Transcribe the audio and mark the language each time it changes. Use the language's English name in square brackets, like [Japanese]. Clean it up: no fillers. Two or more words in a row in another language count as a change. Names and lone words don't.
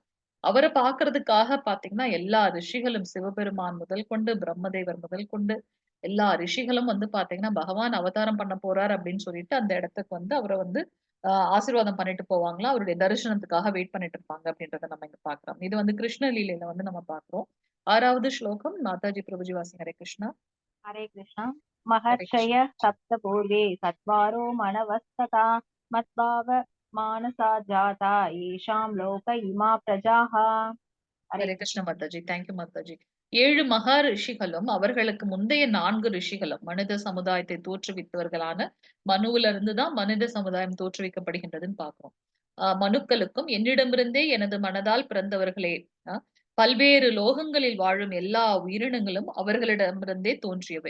[Tamil] அவரை பாக்குறதுக்காக பாத்தீங்கன்னா எல்லா ரிஷிகளும் சிவபெருமான் முதல் கொண்டு பிரம்மதேவர் முதல் கொண்டு எல்லா ரிஷிகளும் வந்து பாத்தீங்கன்னா பகவான் அவதாரம் பண்ண போறார் அப்படின்னு சொல்லிட்டு அந்த இடத்துக்கு வந்து அவரை வந்து ஆசீர்வாதம் பண்ணிட்டு போவாங்களா, அவருடைய தரிசனத்துக்காக வெயிட் பண்ணிட்டு இருப்பாங்க அப்படின்றத நம்ம இங்க பாக்குறோம். இது வந்து கிருஷ்ண லீலையில வந்து நம்ம பாக்குறோம். 6வது ஸ்லோகம் மாதாஜி பிரபுஜி வாசிங்க. ஹரே கிருஷ்ணா. [Sanskrit] हरे कृष्ण [Tamil] ஹரே கிருஷ்ணா. [Sanskrit] महर्षय सप्त पूर्वे सत्वारो मनवस्तथा मद्भाव मानसा जाता येषां लोक इमा प्रजाः. हरे [Tamil] ஹரே கிருஷ்ண மாதாஜி. தேங்க்யூ மாதாஜி. 7 மகா ரிஷிகளும் அவர்களுக்கு முந்தைய 4 ரிஷிகளும் மனித சமுதாயத்தை தோற்றுவித்தவர்களான மனுவில இருந்துதான் மனித சமுதாயம் தோற்றுவிக்கப்படுகின்றதுன்னு பாக்குறோம். மனுக்களுக்கும் என்னிடமிருந்தே எனது மனதால் பிறந்தவர்களே, பல்வேறு லோகங்களில் வாழும் எல்லா உயிரினங்களும் அவர்களிடமிருந்தே தோன்றியவை.